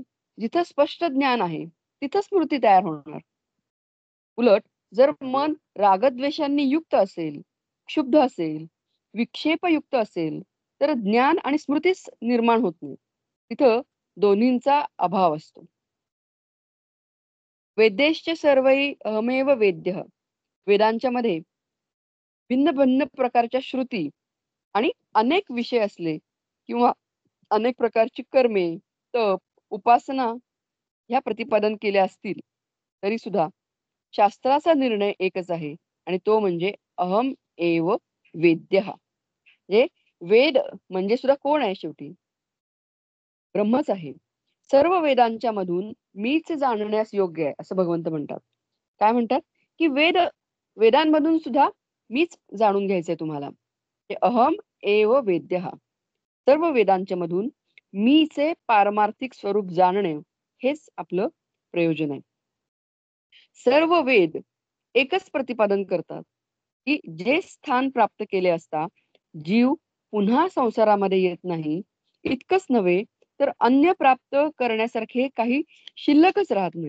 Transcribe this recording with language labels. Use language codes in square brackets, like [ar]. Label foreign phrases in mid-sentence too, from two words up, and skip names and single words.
[mr] जिथं स्पष्ट ज्ञान आहे, तिथं स्मृती तयार होणार. उलट जर मन रागद्वेषांनी युक्त असेल, क्षुब्ध असेल, विक्षेपयुक्त असेल, तर ज्ञान आणि स्मृतीच निर्माण होत नाही. तिथं दोन्हींचा अभाव असतो. [sa] वेदेश्च सर्वै अहमेव वेद्यः. [mr] वेदांच्या मध्ये भिन्न भिन्न प्रकारच्या श्रुती आणि अनेक विषय असले किंवा अनेक प्रकारची कर्मे, तप, उपासना ह्या प्रतिपादन केल्या असतील, तरी सुद्धा शास्त्राचा निर्णय एकच आहे आणि तो म्हणजे [sa] अहम एव वेद्यः. [mr] म्हणजे वेद म्हणजे सुद्धा कोण आहे शेवटी? ब्रह्मच आहे. सर्व वेदांच्या मधून मीच जाणण्यास योग्य आहे असं भगवंत म्हणतात. काय म्हणतात? की वेदांमधून सुद्धा मीच जाणून घ्यायचंय तुम्हाला. [sa] ते अहम एव वेद्यः. [mr] सर्व वेदांच्या मधून मीचे पारमार्थिक स्वरूप जाणणे हेच आपलं प्रयोजन आहे. सर्व वेद एकच प्रतिपादन करतात की जे स्थान प्राप्त केले असता जीव पुन्हा संसारामध्ये येत नाही, इतकंच नव्हे तर अन्य प्राप्त करण्यासारखे काही शिल्लकच राहत नाही.